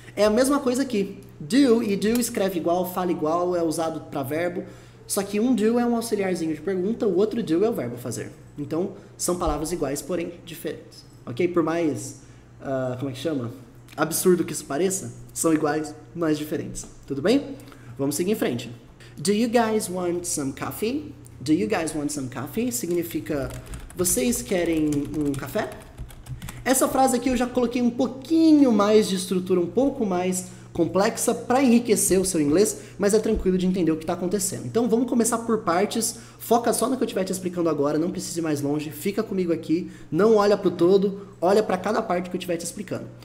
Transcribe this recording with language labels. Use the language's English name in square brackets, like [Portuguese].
[Portuguese] É a mesma coisa aqui. Do e do escreve igual, fala igual, é usado para verbo. Só que um do é um auxiliarzinho de pergunta, o outro do é o verbo fazer. Então, são palavras iguais, porém diferentes. Ok? Por mais, como é que chama? Absurdo que isso pareça, são iguais, mas diferentes. Tudo bem? Vamos seguir em frente. [English] Do you guys want some coffee? Do you guys want some coffee? [Portuguese] Significa, vocês querem um café? Essa frase aqui eu já coloquei um pouquinho mais de estrutura, um pouco mais complexa para enriquecer o seu inglês, mas é tranquilo de entender o que está acontecendo. Então vamos começar por partes, foca só no que eu estiver te explicando agora, não precisa ir mais longe, fica comigo aqui, não olha para o todo, olha para cada parte que eu estiver te explicando.